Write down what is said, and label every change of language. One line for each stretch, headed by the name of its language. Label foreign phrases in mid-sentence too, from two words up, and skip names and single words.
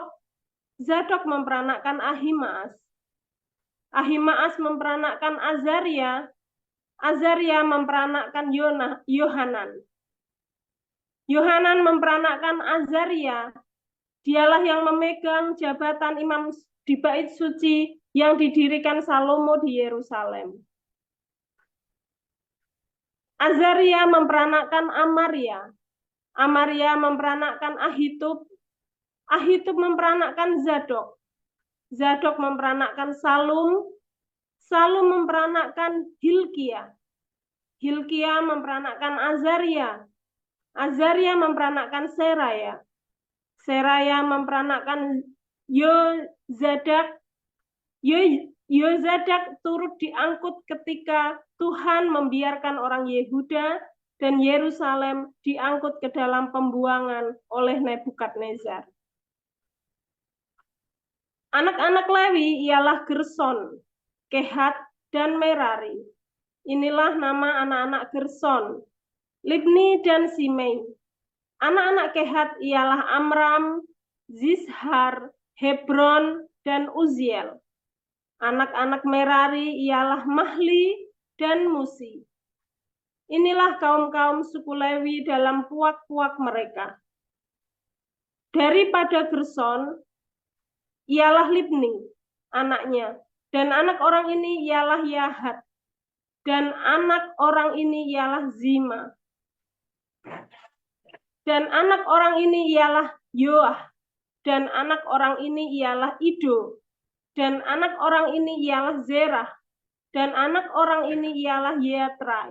Indonesian: Zadok memperanakkan Ahimaas. Ahimaas memperanakkan Azaria. Azaria memperanakkan Yohanan. Yohanan memperanakkan Azaria. Dialah yang memegang jabatan imam di bait suci yang didirikan Salomo di Yerusalem. Azaria memperanakkan Amaria. Amaria memperanakkan Ahitub. Ahitub memperanakkan Zadok. Zadok memperanakkan Salum. Salum memperanakkan Hilkia. Hilkia memperanakkan Azaria. Azaria memperanakkan Seraya. Seraya memperanakkan Yozadak. Yozadak turut diangkut ketika Tuhan membiarkan orang Yehuda dan Yerusalem diangkut ke dalam pembuangan oleh Nebukadnezar. Anak-anak Lewi ialah Gerson, Kehat, dan Merari. Inilah nama anak-anak Gerson, Libni dan Simei. Anak-anak Kehat ialah Amram, Zishar, Hebron, dan Uziel. Anak-anak Merari ialah Mahli dan Musi. Inilah kaum-kaum suku Lewi dalam puak-puak mereka. Daripada Gerson ialah Libni, anaknya, dan anak orang ini ialah Yahat, dan anak orang ini ialah Zima, dan anak orang ini ialah Yoah, dan anak orang ini ialah Ido, dan anak orang ini ialah Zerah, dan anak orang ini ialah Yetrai.